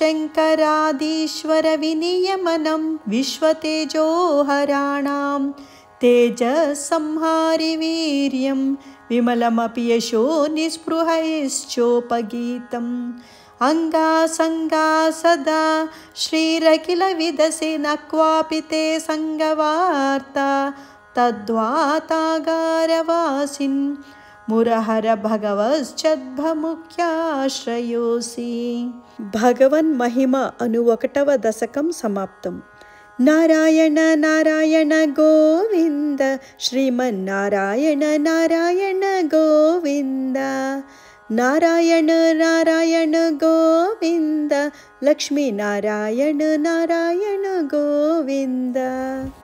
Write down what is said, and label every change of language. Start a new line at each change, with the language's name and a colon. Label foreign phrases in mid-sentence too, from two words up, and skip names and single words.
Sanskrit: शङ्करादीश्वर विनियमनं विश्वतेजोहराणां तेजसंहारि वीर्यं विमलमपि यशो निःस्पृहैश्चोपगीतम् अङ्गासङ्गा सदा श्रीरखिलविदसे न क्वापि ते सङ्गवार्ता तद्वातागारवासिन् मुरहर भगवश्चद्भमुख्याश्रयोऽसि.
Telugu: భగవన్మహిమ అను 1వ దశకం సమాప్తం. నారాయణ నారాయణ గోవింద శ్రీమన్నారాయణ నారాయణ గోవింద నారాయణ నారాయణ గోవింద లక్ష్మీనారాయణ నారాయణ గోవింద.